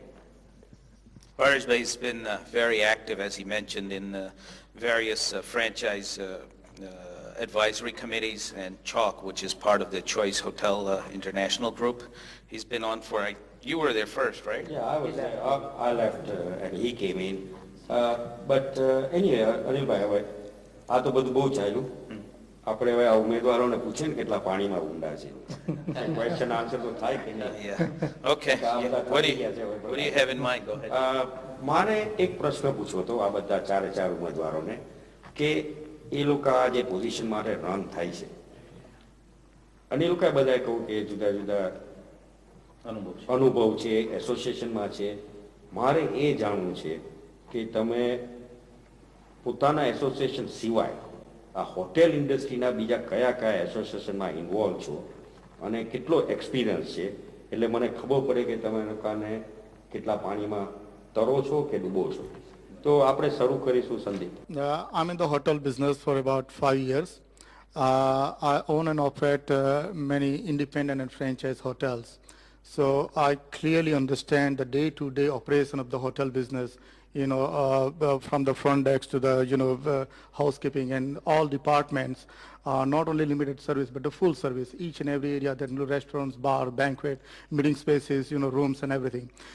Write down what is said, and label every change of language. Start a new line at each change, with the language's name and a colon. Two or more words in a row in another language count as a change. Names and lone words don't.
English: Paresh Bhai has been very active, as he mentioned, in various franchise advisory committees and CHOC, which is part of the Choice Hotel International Group. He's been on for, you were there first, right? Yeah, I was there. I left and he came in. But anyway, Anil Bhai,
Gujarati: આ તો બધું બહુ ચાલ્યું. આપણે હવે ઉમેદવારોને પૂછે ને કેટલા પાણીમાં ઊંડા છે.
English: question answer
Gujarati: તો થાય કે નહીં.
English: Yeah. Okay. What do you have in mind? Go ahead.
Gujarati: મારે એક પ્રશ્ન પૂછવો હતો આ બધા ચારે ઉમેદવારોને કે એ લોકો આ જે પોઝિશન માટે રન થાય છે અને એ લોકો બધાએ કહું કે જુદા જુદા અનુભવ છે, એસોસિએશનમાં છે. મારે એ જાણવું છે કે તમે પોતાના એસોસિએશન સિવાય આ હોટેલ ઇન્ડસ્ટ્રીના બીજા કયા એસોસિએશનમાં ઇન્વોલ્વ છો અને કેટલો એક્સપિરિયન્સ છે, એટલે મને ખબર પડે કે તમે લોકોને કેટલા પાણીમાં તરો છો કે ડૂબો છો. તો આપણે શરૂ કરીશું સંદીપ.
English: I'm in the hotel business for about 5 years. I own and operate many independent and franchise hotels. So I clearly understand the day-to-day operation of the hotel business, from the front desk to the housekeeping and all departments, not only limited service, but the full service, each and every area, that restaurants, bar, banquet, meeting spaces, rooms and everything.